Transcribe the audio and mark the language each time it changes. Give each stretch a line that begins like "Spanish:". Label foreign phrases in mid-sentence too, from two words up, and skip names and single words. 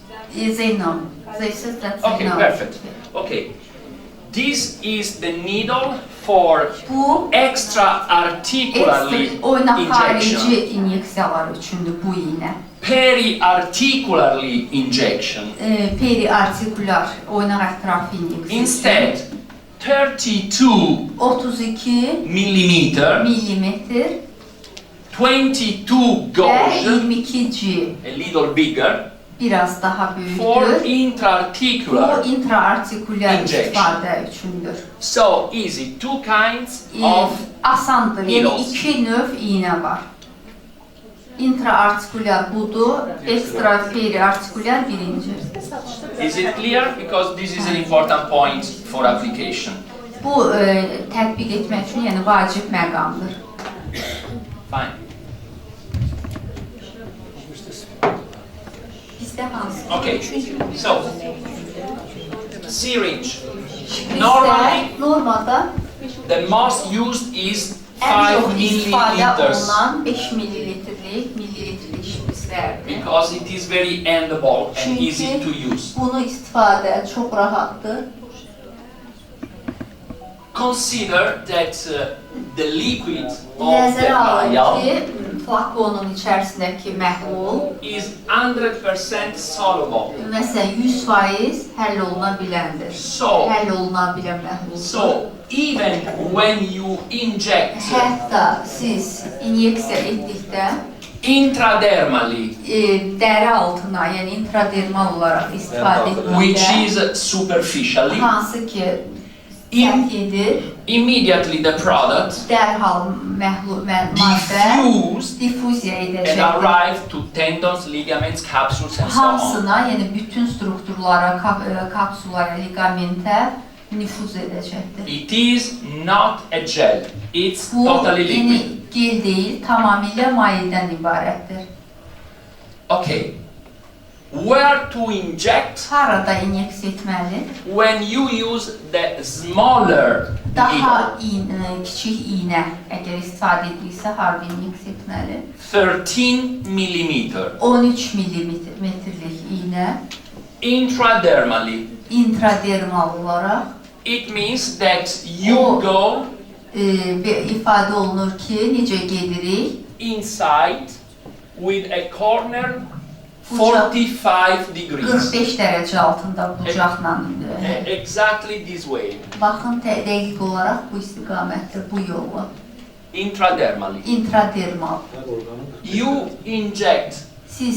English: Xenon. They said that's Okay, xenon. perfect. Okay. This is the needle for
Azerbaijani: Bu
English: extra-articularly
Azerbaijani: oyna
English: injection.
Azerbaijani: xarici inyeksiyalar üçündür bu iğne.
English: Peri-articularly injection.
Azerbaijani: Periartikular oynak ətrafı inyeksiya.
English: Instead, 32
Azerbaijani: 32
English: millimeter,
Azerbaijani: millimetr 22 və
English: gauge,
Azerbaijani: 22G
English: a little bigger,
Azerbaijani: biraz daha
English: for
Azerbaijani: böyükdür.
English: intraarticular.
Azerbaijani: Bu intraartikulyar
English: Injection.
Azerbaijani: istifadə üçündür.
English: So easy, two kinds of
Azerbaijani: Asandır, yəni
English: needles.
Azerbaijani: iki növ iğnə var. Intraartikulyar budur, ekstra periartikulyar birinci.
English: Is it clear? Because this is an important point for application.
Azerbaijani: Bu tətbiq etmək üçün yəni vacib məqamdır.
English: Fine.
Azerbaijani: Bizdə hansı?
English: Okay, so syringe.
Azerbaijani: Bizdə normalda
English: The most used is
Azerbaijani: ən 5 çox istifadə
English: milliliters
Azerbaijani: olunan 5 millilitrlik şprislərdir.
English: because it is very endable and easy to
Azerbaijani: Çünki
English: use.
Azerbaijani: bunu istifadə çox rahatdır.
English: Consider that the liquid of the
Azerbaijani: Nəzərə alın
English: vial
Azerbaijani: ki, flakonun içərisindəki məhlul
English: is 100% soluble.
Azerbaijani: məsələn 100% həll oluna biləndir.
English: So,
Azerbaijani: Həll oluna bilən məhluldur.
English: so even when you inject
Azerbaijani: Hətta siz inyeksiya etdikdə
English: intradermally,
Azerbaijani: dəri altına, yəni intradermal olaraq istifadə
English: which
Azerbaijani: etdikdə
English: is superficially,
Azerbaijani: hansı ki
English: in,
Azerbaijani: səthidir,
English: immediately the product
Azerbaijani: dərhal maddə
English: diffuse
Azerbaijani: difuziya
English: and
Azerbaijani: edəcəkdir.
English: arrive to tendons, ligaments, capsules and so on.
Azerbaijani: Hamısına, yəni bütün strukturlara, kapsulara, ligamentə nüfuz edəcəkdir.
English: It is not a gel, it's
Azerbaijani: Bu,
English: totally
Azerbaijani: yəni
English: liquid.
Azerbaijani: gel deyil, tamamilə mayedən ibarətdir.
English: Okay, where to inject
Azerbaijani: Harada inyeksiya etməli?
English: when you use the smaller
Azerbaijani: Daha
English: needle,
Azerbaijani: kiçik iynə əgər istifadə edirsə, harada inyeksiya etməli?
English: 13 millimeter,
Azerbaijani: 13 millimetrlik iynə
English: intradermally.
Azerbaijani: intradermal olaraq
English: It means that you Oh. go
Azerbaijani: ifadə olunur ki, necə gedirik?
English: inside with a corner
Azerbaijani: Bucaq
English: 45 degrees.
Azerbaijani: 45 dərəcə altında bucaqla.
English: Exactly this way,
Azerbaijani: Baxın, dəqiq olaraq bu istiqamətdir, bu yolla.
English: intradermally.
Azerbaijani: Intradermal.
English: You inject
Azerbaijani: Siz